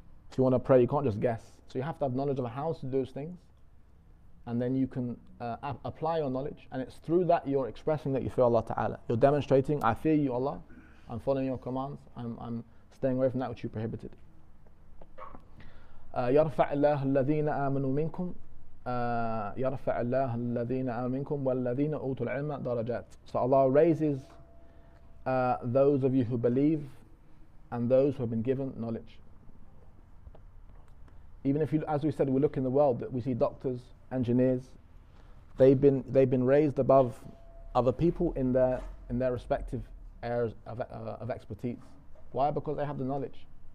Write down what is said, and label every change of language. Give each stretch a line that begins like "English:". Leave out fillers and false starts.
English: If you want to pray, you can't just guess. So you have to have knowledge of how to do those things, and then you can apply your knowledge, and it's through that you're expressing that you fear Allah Ta'ala. You're demonstrating, I fear you, Allah, I'm following your commands, I'm staying away from that which you prohibited.
Arabic: يرفع الله الذين آمنوا منكم يرفع الله الذين آمنوا منكم والذين أوتوا العلم درجات.
English: So Allah raises those of you who believe and those who have been given knowledge. Even if you, as we said, we look in the world, that we see doctors, engineers, they've been raised above other people in their respective areas of expertise. Why? Because they have the knowledge.